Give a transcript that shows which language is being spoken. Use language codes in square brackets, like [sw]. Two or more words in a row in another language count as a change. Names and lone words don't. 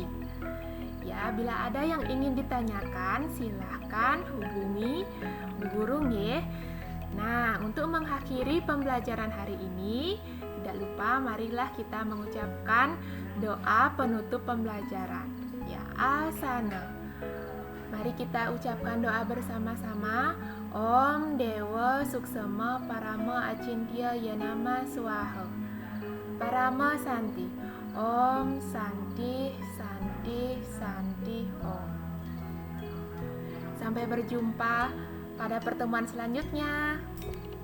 [id] Ya, bila ada yang ingin ditanyakan, silahkan hubungi Bu Guru nggih. Nah, untuk mengakhiri pembelajaran hari ini, tidak lupa marilah kita mengucapkan doa penutup pembelajaran. Ya, asana. Mari kita ucapkan doa bersama-sama. [sa] Om Dewa Suksema Parama Acintya Yanama Swaha. Parama Santi. Om Santi Santi Santi Om. [id] Sampai berjumpa pada pertemuan selanjutnya.